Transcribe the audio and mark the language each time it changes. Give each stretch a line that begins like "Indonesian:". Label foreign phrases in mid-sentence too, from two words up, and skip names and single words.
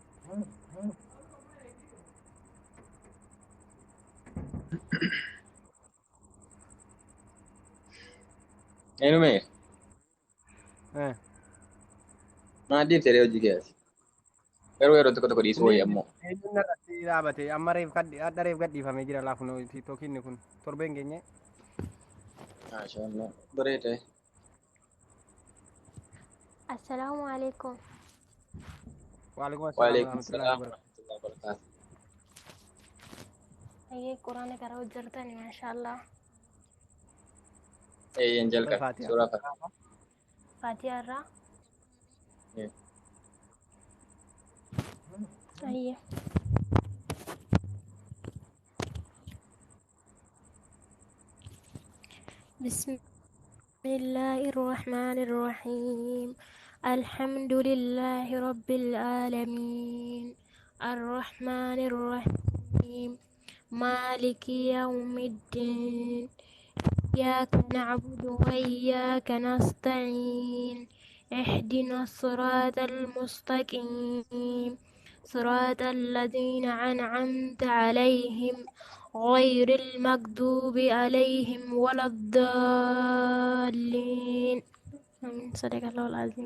Oromo: Eenyume? Eh. Maaddiif ta'ee hojii keessa. Garuu yeroo tokko dhiisuu wayii ammoo. Eenyuun irratti dhaabate amma adda reef gadhiifamee jira laafuun tiktookiin kun torbeen geenye. Maashaallah. Bareeda.
Arabic: السلام عليكم. وعليكم السلام Waalaikum warahmatullahi salaam wabarakatuh. ورحمة الله وبركاته.
Oromo: Ayyee quraana gara hojjetani maashaallah. Eeyyan jalqabe. Faatihaa. Suuraa Faatihaa. Faatiyaa irraa. Ayyee.
Arabic: بسم الله الرحمن الرحيم الحمد لله رب العالمين الرحمن الرحيم مالك يوم الدين إياك نعبد وإياك نستعين اهدنا الصراط المستقيم صراط الذين أنعمت عليهم غير المغضوب عليهم ولا الضالين آمين صدق الله العظيم.